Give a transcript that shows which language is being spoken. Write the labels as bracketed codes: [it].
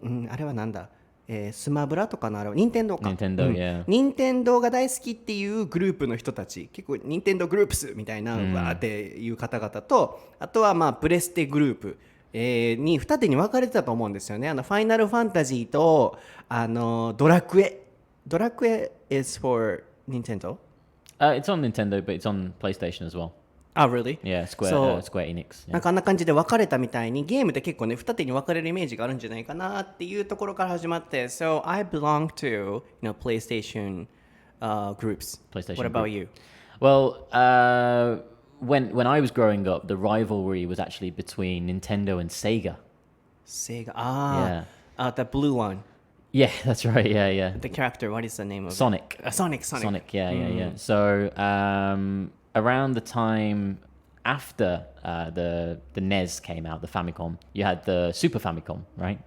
[ja] あれはなんだ、スマブラとかのあれは任天堂か、任天堂が大好きっていうグループの人たち、結構任天堂グループスみたいなわーっていう方々と、あとはまあプレステグループに二手に分かれてたと思うんですよね。ファイナルファンタジーとドラクエ [en] is for Nintendo? It's on Nintendo, but it's on PlayStation as well. Really? Yeah, Square Enix. [ja] なんかあんな感じで分かれたみたいに、ゲームって結構ね二手に分かれるイメージがあるんじゃないかなっていうところから始まって、 [en] So I belong to PlayStation groups. PlayStation What about group. you? Well, when I was growing up, the rivalry was actually between Nintendo and Sega. Sega. The blue one. Yeah, that's right. Yeah. The character, what is the name of Sonic. it? Sonic. Yeah. So around the time after the NES came out, the Famicom, you had the Super Famicom, right?